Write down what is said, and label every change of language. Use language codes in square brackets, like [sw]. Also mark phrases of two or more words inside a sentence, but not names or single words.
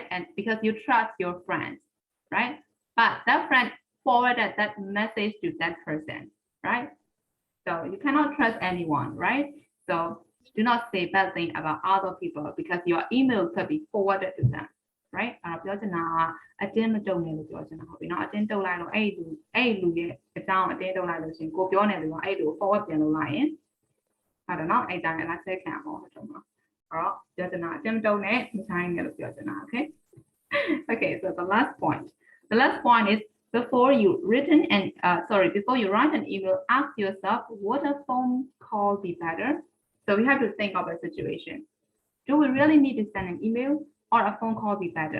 [en] And because you trust your friends, right? But that friend forwarded that message to that person, right? So you cannot trust anyone, right? So do not say bad thing about other people because your email could be forwarded to them, right? [my] ပြောချင်တာအတင်းမတုံနဲ့လို့ပြောချင်တာဟုတ်ပြီနော်အတင်းတုံလိုက်လို့အဲ့လူရဲ့အကြောင်းအတင်းတုံလိုက်လို့ရှင်ကိုပြောနေတယ်ကအဲ့လူကို forward ပြန်လုပ်လိုက်ရင်ဟုတ်တယ်နော်အဲ့တိုင်းလည်းဆက်ခံအောင်ဟုတ်တယ်နော်အဲ့တော့ပြောချင်တာအတင်းမတုံနဲ့မဆိုင်နဲ့လို့ပြောချင်တာ okay? [en] Okay, so the last point. The last point is before you write an email, ask yourself, would a phone call be better? So we have to think of a situation. Do we really need to send an email or a phone call be better?